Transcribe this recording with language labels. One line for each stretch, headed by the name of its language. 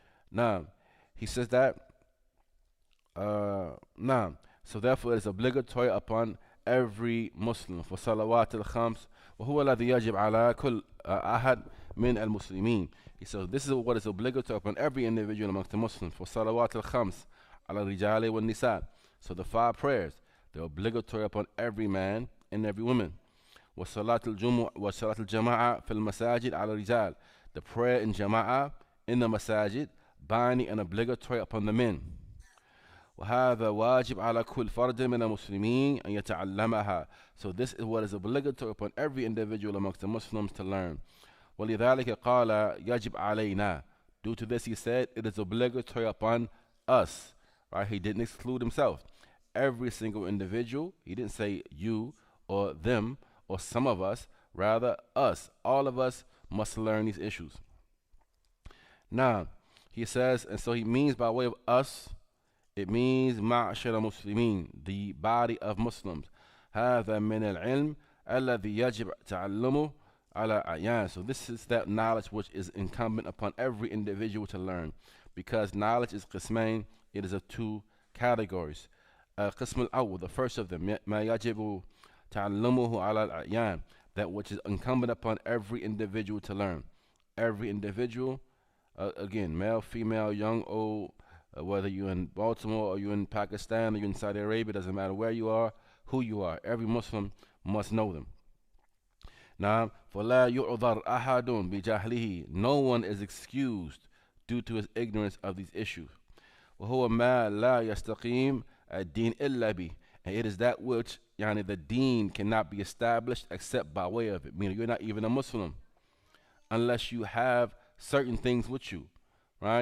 English: Now, he says that, now, so therefore it is obligatory upon every Muslim for salawat al-khams,
Arabic: وهو الذي يجب على كل أحد من المسلمين.
English: He says this is what is obligatory upon every individual amongst the Muslims for salawat al-khams
Arabic: على الرجال والنساء.
English: So the 5 prayers, they're obligatory upon every man and every woman.
Arabic: وصلاة الجمعة وصلاة الجماعة في المساجد على الرجال.
English: The prayer in Jama'ah in the masajid, binding and obligatory upon the men.
Arabic: وهذا واجب على كل فرد من المسلمين أن يتعلمها.
English: So this is what is obligatory upon every individual amongst the Muslims to learn.
Arabic: ولذلك قال يجب علينا.
English: Due to this he said it is obligatory upon us. Right? He didn't exclude himself. Every single individual, he didn't say you or them or some of us, rather us. All of us must learn these issues. Now, he says, and so he means by way of us, it means
Arabic: معشر مسلمين,
English: the body of Muslims.
Arabic: هذا من العلم الذي يجب تعلمه على أعيان.
English: So this is that knowledge which is incumbent upon every individual to learn, because knowledge is قسمين. It is of 2 categories.
Arabic: القسم الأول,
English: the first of them,
Arabic: ما يجب تعلمه على الأعيان,
English: that which is incumbent upon every individual to learn. Every individual, again, male, female, young, old, whether you're in Baltimore or you're in Pakistan or you're in Saudi Arabia, doesn't matter where you are, who you are. Every Muslim must know them.
Arabic: Now, فَلَا يُعْذَرْ أَحَدٌ بِجَهْلِهِ.
English: No one is excused due to his ignorance of these issues.
Arabic: وَهُوَ مَا لَا يَسْتَقِيمُ الدِّينُ إِلَّا بِهِ.
English: And it is that which, the deen cannot be established except by way of it. Meaning you're not even a Muslim unless you have certain things with you. Right?